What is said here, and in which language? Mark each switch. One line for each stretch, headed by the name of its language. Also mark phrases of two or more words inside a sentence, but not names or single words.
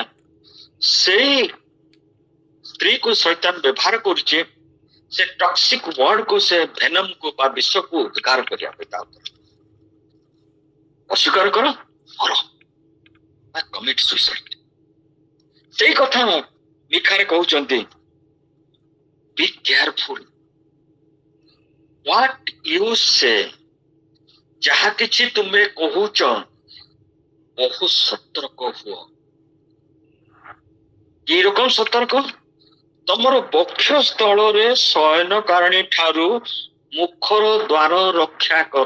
Odia: ସେଇ ସ୍ତ୍ରୀକୁ ଶୈତାନ ବ୍ୟବହାର କରୁଛି, ସେ
English: toxic wordକୁ,
Odia: ସେ ଭେନମକୁ ବା ବିଷକୁ ଉଦ୍ଗାର କରିବା ପାଇଁ। ତା ଉପରେ ଅସ୍ୱୀକାର କର,
English: commit suicide.
Odia: ସେଇ କଥା ମିଖାରେ କହୁଛନ୍ତି,
English: be careful what you say।
Odia: ଯାହା କିଛି ତୁମେ କହୁଛ ବହୁ ସତର୍କ ହୁଅ। କି ରକମ ସତର୍କ? ତମର ବକ୍ଷସ୍ଥଳରେ ଶୟନକାରିଣୀ ଠାରୁ ମୁଖର ଦ୍ୱାର ରକ୍ଷା କର।